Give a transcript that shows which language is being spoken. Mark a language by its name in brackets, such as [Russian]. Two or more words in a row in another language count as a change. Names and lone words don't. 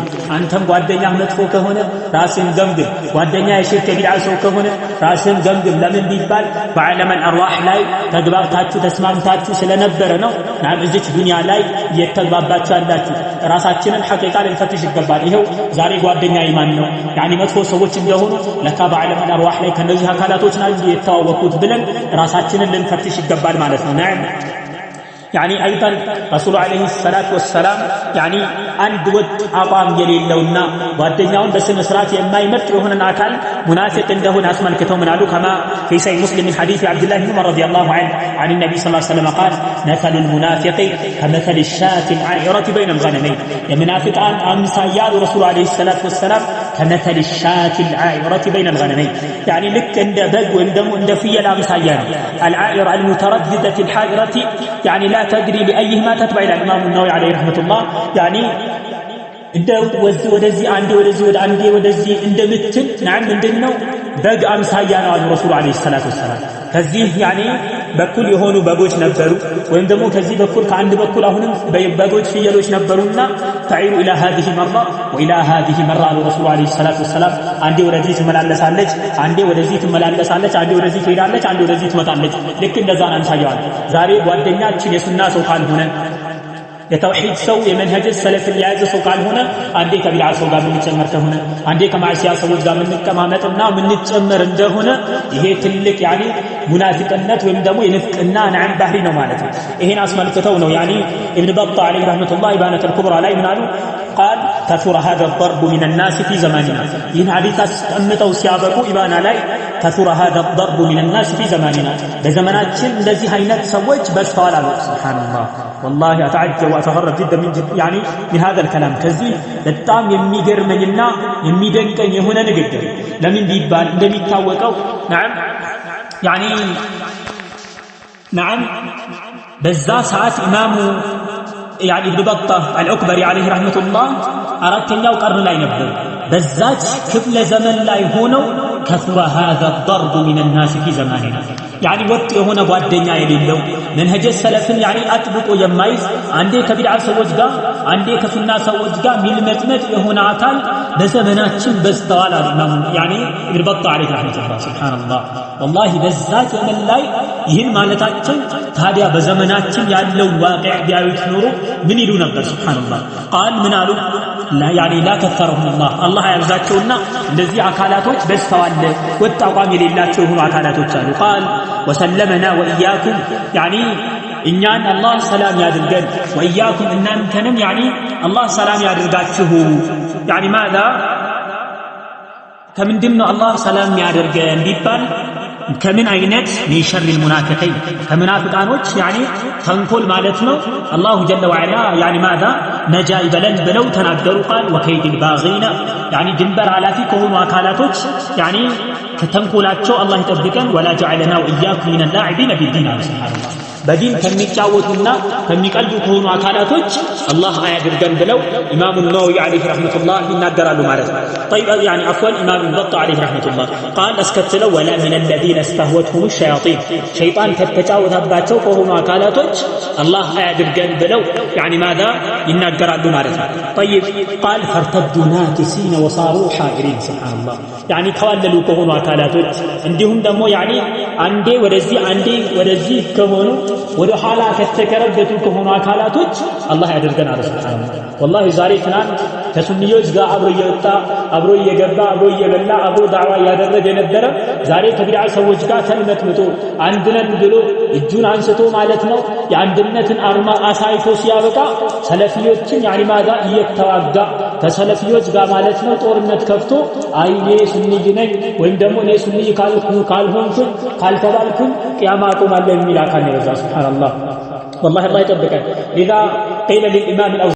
[Amharic] አንተም ጓደኛህ መጥፎ ከሆነ ራስህን ገምግም ጓደኛ የሽርክ ቢድዓ ሰው ከሆነ ራስህን ገምግም ለምን ቢባል በዓለም الارواح ላይ ተግባብታችሁ ተስማምታችሁ ስለነበረ ነው ናም እዚች ዱንያ ላይ የተግባባችሁ ያላችሁ ራሳችንን ሐቂቃ ልንፈትሽ ይገባል ይሄው ዛሬ ጓደኛ ኢማን ነው ያኒ መጥፎ ሰዎች እንደሆኑ ለካ በዓለም الارواح ላይ ከነዚህ አካላቶች ነው የተዋወቁት ብለን ራሳችንን ልንፈትሽ ይገባል ማለት ነው ናም [Arabic] يعني ايضا رسول عليه الصلاه والسلام يعني [Amharic] አንድ ወጥ አቋም የሌለውና ጓደኛውን በስነ ስርዓት የማይመርጥ የሆነን አካል ሙናፊቅ እንደሆነ አስመልክተው ምን አሉ كما [Arabic] في صحيح مسلم من حديث عبد الله بن عمر رضي الله عنه عن النبي صلى الله عليه وسلم قال مثل المنافق كمثل الشاة العائرة بين الغنمين المنافق امثال رسول عليه الصلاه والسلام كمثل الشاة العائرة بين الغنمين يعني لك عند بغ وندم عند فيل امثال العائرة المترددة الحائرة يعني لا تدري بأيهما تتبع الإمام النووي عليه رحمة الله يعني [Amharic] እንደው ወደዚህ አንዴ ወደዚህ ወደ አንዴ ወደዚህ እንደምትል نعم ምንድነው በግ አምሳያ ነው አሉ [Arabic] رسول عليه الصلاة والسلام [Amharic] ከዚህ ያኔ በኩል የሆኑ በጎች ነበሩ ወይም ደግሞ ከዚህ በኩል ከአንድ በኩል አሁንም በጎች ፍየሎች ነበሩና [Arabic] تعير الى هذه مره والى هذه مره [Amharic] አሉ [Arabic] رسول عليه الصلاة والسلام [Amharic] አንዴ ወደዚህ ትመላለሳለች አንዴ ወደዚህ ትመላለሳለች አንዴ ወደዚህ ትሄዳለች አንዴ ወደዚህ ትመጣለች ልክ እንደዛ ነው አምሳያው ዛሬ ጓደኛችን የሱና ሰው ካልሆነ የተውሂድ ሰው የመንሀጅ ሰለፍ የያዘ ሰው ካልሆነ አንዴ ከቢድዓ ሰው ጋር የምንጨመር ከሆነ አንዴ ከማዕሲያ ሰዎች ጋር የምንቀማመጥና የምንጨመር እንደሆነ ይሄ ትልቅ ያኒ ሙናፊቅነት ወይም ደግሞ የንፍቅና ነዓም ባህሪ ነው ማለት ነው ይሄን አስመልክተው ነው ያኒ ኢብኑ በጣ [Arabic] عليه رحمة الله [Amharic] ኢባነት الكبرى ላይ ምናሉ [Arabic] قال كثر هذا الضرب من الناس في زماننا [Amharic] ይህን ሐዲስ አስቀምጠው ሲያበቁ ኢባና ላይ [Arabic] كثر هذا الضرب من الناس في زماننا [Amharic] በዘመናችን እንደዚህ አይነት ሰዎች በዝተዋል አሉ ሱብሃንአላህ [Arabic] والله اتعجب واتغرب جدا من يعني من هذا الكلام [Amharic] ከዚህ በጣም የሚገርመኝና የሚደንቀኝ የሆነ ንግግር ለምን ቢባል እንደሚታወቀው نعم በዛ ሰዓት ኢማሙ [Arabic] يعني ابن بطة العكبري عليه رحمة الله [Amharic] አራተኛው ቀርን ላይ ነበር በዛች ክፍለ ዘመን ላይ ሆነው [Arabic] كثر هذا الضرب من الناس في زماننا [Amharic] يعني ወጥ የሆነ ጓደኛ የሌለው መንሀጀ ሰለፍን يعني አጥብቆ የማይዝ አንዴ ከቢድዓ ሰዎች ጋር አንዴ ከሱና ሰዎች ጋር ሚልመጥመጥ የሆነ አካል በዘመናችን በዝተዋል አሉ [Arabic] يعني ابن بطة عليه رحمة الله سبحان الله والله [Amharic] በዛች ዘመን ላይ ይህን ማለታቸው ታዲያ በዘመናችን ያለው ዋቂዕ ቢያዩት ኖሮ ምን ይሉ ነበር [Arabic] سبحان الله قال [Amharic] ምን አሉ [Arabic] لا يعني لا كثرهم الله [Amharic] ያብዛቸውና እንደዚህ አካላቶች በዝተዋል ወጥ አቋም የሌላቸው ሆኖ አካላቶች አሉ [Arabic] قال وسلمنا واياكم يعني [Amharic] እኛን አላህ ሰላም ያድርገን واياكم እናንተንም يعني አላህ ሰላም ያድርጋችሁ [Arabic] يعني ماذا [Amharic] ከምንድነው አላህ ሰላም ያድርገን ቢባል ከምን አይነት [Arabic] من شر المنافقين [Amharic] ከመናፍቃኖች يعني ተንኮል ማለት ነው [Arabic] الله جل وعلا يعني ماذا [Amharic] ነጃ ይበለን ብለው ተናገሩ [Arabic] قال وكيد الباغين يعني [Amharic] ድንበር አላፊ ከሆኑ አካላቶች يعني ከተንኮላቸው አላህ ይጠብቀን [Arabic] ولا جعلنا واياكم من اللاعبين بالدين سبحان [Amharic] الله በዲን ከሚጫወቱና ከሚቀልዱ ከሆኑ አካላቶች አላህ አያድርገን ብለው ኢማሙ ነወዊ [Arabic] عليه رحمة الله [Amharic] ይናገራሉ ማለት ነው [Arabic] طيب يعني عفوا امام البط عليه رحمه الله قال اسكتلوا ولا من الذين استهوتهم الشياطين شيطان [Amharic] ከተጫወተባቸው ከሆኑ አካላቶች አላህ አያድርገን ብለው [Arabic] يعني ماذا [Amharic] ይናገራሉ ማለት ነው [Arabic] طيب قال فارتدوا ناكسين وصاروا حائرين سبحان الله يعني [Amharic] ተዋለሉ ከሆኑ አካላቶች እንዲሁም ደግሞ يعني አንዴ ወደዚህ ከሆኑ ወደ ኋላ ከተከረበቱ ከሆኑ አካላቶች አላህ ያደርገናል [Arabic] سبحان الله والله [Amharic] ዛሬ ትናንት ከሱንዮች ጋር አብሮ እየወጣ አብሮ እየገባ አብሮ እየበላ አብሮ ዳዕዋ ያደረገ የነበረ ዛሬ ከቢድዓ ሰዎች ጋር ተልመትምቶ አንድነን ብሎ እጁን አንስቶ ማለት ነው የአንድነትን አርማ አሳይቶ ሲያበቃ ሰለፊዮችን ያኒ ማዛ እየተዋጋ ከሰለፊዮች ጋር ማለት ነው ጦርነት ከፍቶ አይ እኔ ሱንይ ነኝ ወይም ደግሞ እኔ ሱንይ ካልሆንኩኝ ካልተባልኩኝ ቂያማ አቆማለሁ የሚል አካል ነው። [Arabic] سبحان الله والله [Amharic] አላህ ይጠብቀን። [Arabic] إذا قيل للإمام